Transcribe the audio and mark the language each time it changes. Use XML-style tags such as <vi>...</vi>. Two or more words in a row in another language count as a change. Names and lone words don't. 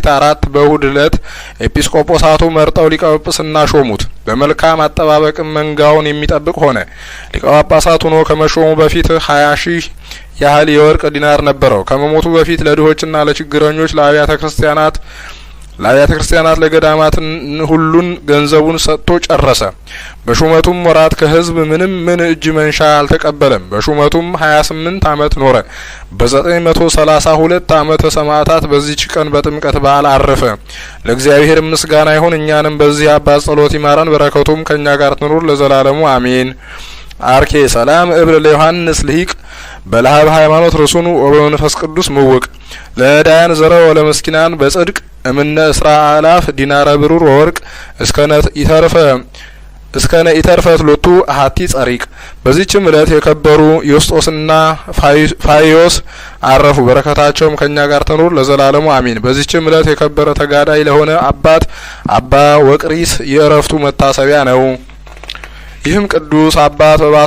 <am>4 በእሁድ ዕለት ኤጲስቆጶሳቱ መርጠው ሊቀ ጵጵስና ሾሙት። በመልካም አጠባበቅም መንጋውን የሚጠብቅ ሆነ። ሊቀ ጳጳሳት ሆኖ ከመሾሙ በፊት 20,000 ያህል የወርቅ ዲናር ነበረው። ከመሞቱ በፊት ለድሆችና ለችግረኞች ለአብያተ ክርስቲያናት ለገዳማት ሁሉን ገንዘቡን ሰጥቶ ጨረሰ። በሹመቱም ወራት ከሕዝብ ምን እጅ መንሻ አልተቀበለም። በሹመቱም 28 ዓመት ኖረ። በ932 ዓመተ ሰማዕታት በዚህች ቀን በጥምቀት በዓል አረፈ። ለእግዚአብሔር ምስጋና ይሁን። እኛንም በዚህ አባት ጸሎት ይማረን፣ በረከቱም ከኛ ጋር ትኑር ለዘላለሙ አሜን።</am> <gez>አርኬ ሰላም እብል ለዮሐንስ ልሂቅ በለሀብ ሃይማኖት ርሱኑ ወበመንፈስ ቅዱስ ምውቅ ለዳያን ዘረው ለመስኪናን በጽድቅ እምነ እስራ አላፍ ዲናረ ብሩር ወወርቅ እስከነ ኢተርፈት ሎቱ አሐቲ ጸሪቅ።</gez> <am>በዚህችም ዕለት የከበሩ ዮስጦስና ፋይዮስ አረፉ። በረከታቸውም ከኛ ጋር ትኑር ለዘላለሙ አሚን። በዚህችም ዕለት የከበረ ተጋዳይ ለሆነ አባት አባ ወቅሪስ የእረፍቱ መታሰቢያ ነው። ይህም ቅዱስ አባት</am>